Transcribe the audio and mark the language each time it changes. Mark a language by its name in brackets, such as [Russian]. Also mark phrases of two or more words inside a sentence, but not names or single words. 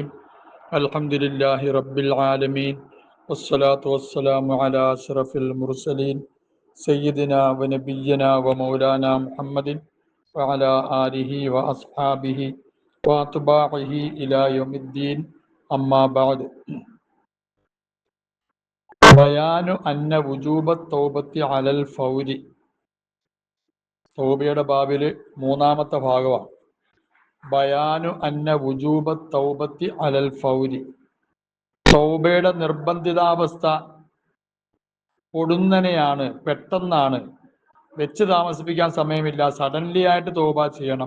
[Arabic] الحمد لله رب العالمين والصلاة والسلام على أشرف المرسلين سيدنا ونبينا ومولانا محمد وعلى آله وأصحابه وأتباعه إلى يوم الدين. أما بعد. بيان أن وجوب التوبة على الفور. [Malayalam] തൗബയുടെ ബാബില് മൂന്നാമത്തെ ഭാഗമാണ്. [Arabic] بيان أن وجوب التوبة على الفور. [Malayalam] തൗബയുടെ നിർബന്ധിതാവസ്ഥ പൊടുന്നനെയാണ്, പെട്ടെന്നാണ്, വെച്ച് താമസിപ്പിക്കാൻ സമയമില്ല, സഡൻലി ആയിട്ട് തൗബ ചെയ്യണം.